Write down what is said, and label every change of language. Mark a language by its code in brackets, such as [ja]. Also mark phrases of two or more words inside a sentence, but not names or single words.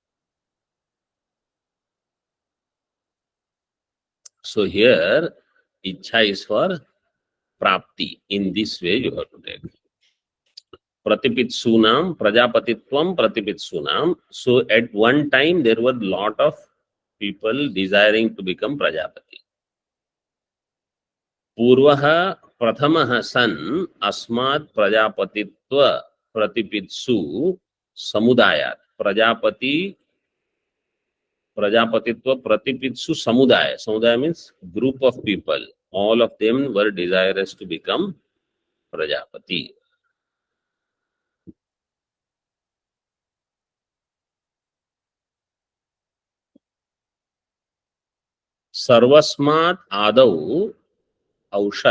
[en] So here Ichcha is for Prapti. In this way you have to take. [sa] Pratipitsunam, Prajapatitvam Pratipitsunam. [en] So at one time there were lot of people desiring to become Prajapati. [sa] Purvaha Prathamah San Asmat Prajapatitva Pratipitsu Samudayat. Prajapatitva Pratipitsu Samudaya. [en] Samudaya means group of people. All of them were desirous to become Prajapati. [sa] Sarvasmat Adau Aushat.